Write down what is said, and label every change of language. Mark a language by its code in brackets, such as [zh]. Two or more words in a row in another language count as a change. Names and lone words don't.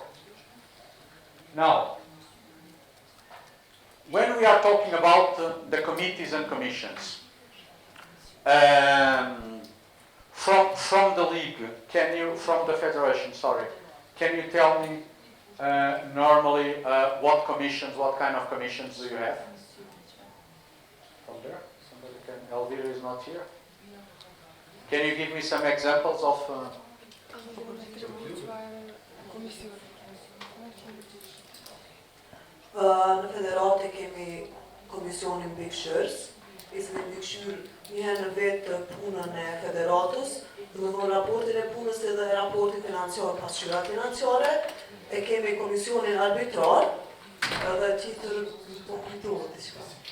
[en] Now, when we are talking about the committees and commissions, from the league, from the federation, can you tell me normally what kind of commissions do you have? From there? Somebody can, Elvira is not here. Can you give me some examples of... [sq] Në Federate kemi komisionin mbikëqyrës, ishte mbikëqyr një herë në vetë punën e Federatës, do të thonë raportin e punës edhe raportin financiar, pasqyrat financiare, e kemi komisionin arbitrar, edhe tjetër po kujtohet diçka.